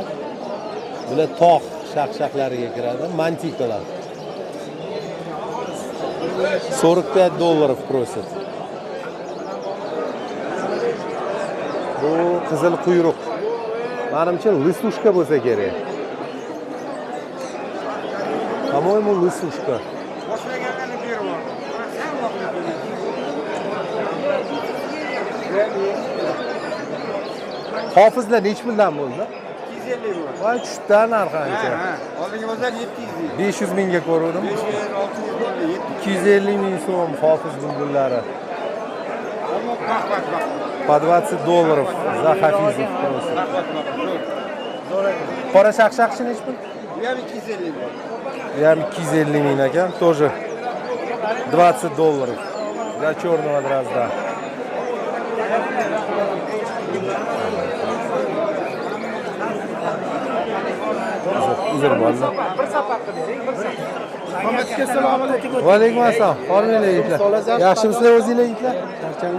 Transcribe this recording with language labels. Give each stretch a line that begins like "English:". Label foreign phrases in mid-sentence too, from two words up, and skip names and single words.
Uzbek: Bular tog' shaqshaqlariga kiradi. Mantikalar. $45 просят. Bu qizil quyruq. Menimcha listushka bo'lsa kerak.
Russian: По-моему, listushka.
Uzbek: Hofizlar nech puldan bo'ldi? 250 ming. Voy, tushdan narxancha. Oldingi bozor 700 ming. 500 mingga ko'rdim. 500 600 ming. 250 ming so'm hofiz bulbullari. Bak.
Russian: По $20 za Hafizov просто.
Uzbek: Qora shaqshaqchi nech pul? Bu ham 250 ming. Bu ham 250 ming ekan,
Russian: тоже $20 за черного дрозда.
Uzbek: Uzr bo'ldi. Bir safar qilib bering, Muhammadga assalomu alaykum. Va alaykum assalom. Hormanglar yigitlar. Yaxshimisizlar o'zingizlar yigitlar? Charchadim.